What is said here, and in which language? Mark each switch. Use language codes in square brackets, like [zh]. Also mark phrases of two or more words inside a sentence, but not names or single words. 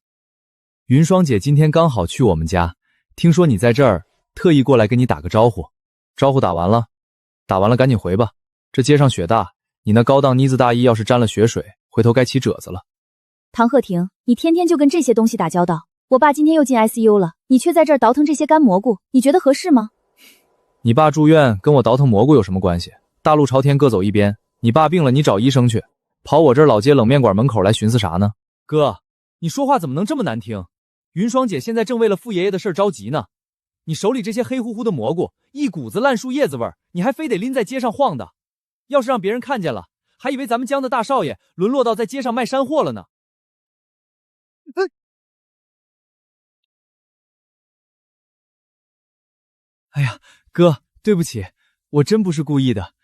[zh] 雲雙姐今天剛好去我們家，聽說你在這兒，特意過來跟你打個招呼。招呼打完了？打完了趕緊回吧，這街上雪大，你那高檔呢子大衣要是沾了雪水，回頭該起褶子了。唐賀婷，你天天就跟這些東西打交道，我爸今天又進 ICU 了，你卻在這兒倒騰這些乾蘑菇，你覺得合適嗎？你爸住院跟我倒騰蘑菇有什麼關係？大路朝天各走一邊，你爸病了你找醫生去。跑我這兒老街冷面館門口來尋思啥呢？哥，你說話怎麼能這麼難聽？雲雙姐現在正為了傅爺爺的事着急呢。你手裡這些黑乎乎的蘑菇，一股子爛樹葉子味兒，你還非得拎在街上晃的。要是讓別人看見了，還以為咱們江的大少爺淪落到在街上賣山貨了呢。哎呀，哥，對不起，我真不是故意的。